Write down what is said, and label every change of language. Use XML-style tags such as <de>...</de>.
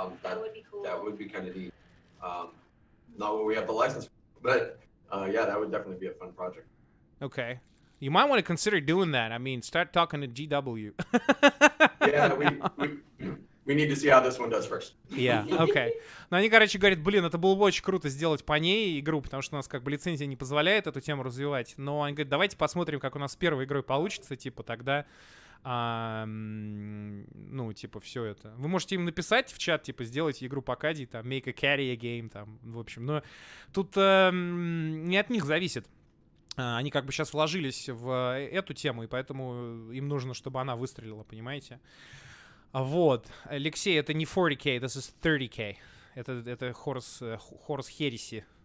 <en>That would be cool. That would be kind of neat. Not what we have the license, but yeah, that would definitely be a fun project. Okay. You might want to consider doing that. I mean, start talking to GW. Yeah, we need to see how this one does first. Yeah, okay.</en> <ru>Но они, короче, говорят, блин, это было бы очень круто сделать по ней игру, потому что у нас как бы лицензия не позволяет эту тему развивать. Но они говорят, давайте посмотрим, как у нас с первой игрой получится, типа, тогда, ну, типа, все это. Вы можете им написать в чат, типа, сделайте игру по Кади, там,</ru> <en>make a carry a game,</en> <ru>там, в общем. Но тут не от них зависит. Они как бы сейчас вложились в эту тему, и поэтому им нужно, чтобы она выстрелила, понимаете? Вот. Алексей, это не 40k,</ru> <en>this is 30k.</en> <ru>Это Horus Heresy.</ru>